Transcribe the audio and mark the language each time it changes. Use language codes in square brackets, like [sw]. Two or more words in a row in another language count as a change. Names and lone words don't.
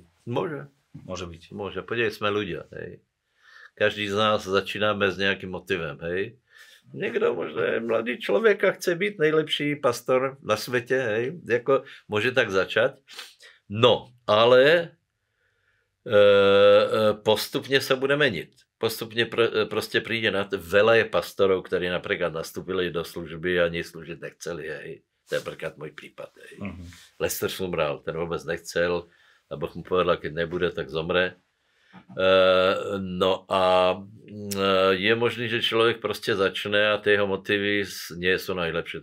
[sk] Môže. Môže byť. Môže. Podívej, sme ľudia. Hej. [cs] Každý z nás začínáme s nejakým motivem. [sk] Hej. Niekto možná mladý človek a chce byť nejlepší pastor na svete. Hej. Jako, môže tak začať. No, [cs] ale postupně se bude menit. Postupně prostě přijde na to, [sk] veľa je pastorov, ktorí napríklad nastúpili do služby a ani slúžiť nechceli. Hej. To je napríklad môj prípad. Hej. Lester Sumrál, ten vôbec nechcel a Boh mu povedal, keď nebude, tak zomre. [cs] No a je možný, že člověk prostě začne a ty jeho motivy [sk] nie sú najlepšie.